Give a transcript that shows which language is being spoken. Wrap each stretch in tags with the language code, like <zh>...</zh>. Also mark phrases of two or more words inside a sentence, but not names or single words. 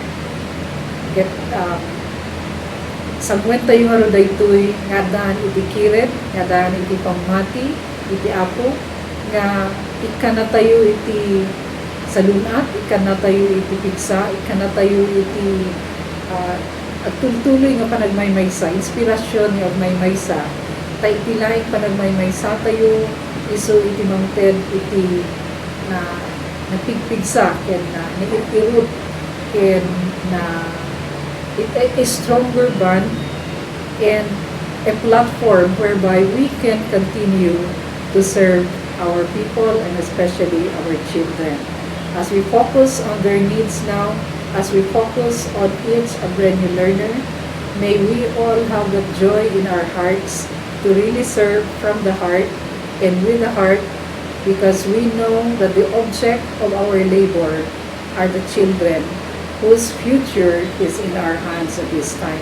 <ilo>Ket sagwen tayo nga ro daytoy nga daan iti kiret nga daan iti pamati iti Apo nga ikana tayo iti salunat, ikana tayo iti pigsa, ikana tayo iti agtultuloy nga panagmaymaysa, inspirasyon nga magmaymaysa. Tay iti laing panagmaymaysa tayo iso iti mangted iti na napigpigsa ken na naitirot ken na a</ilo> <en>stronger bond and a platform whereby we can continue to serve our people and especially our children. As we focus on their needs now, as we focus on each Abrenyo learner, may we all have the joy in our hearts to really serve from the heart and with the heart because we know that the object of our labor are the children whose future is in our hands at this time.</en>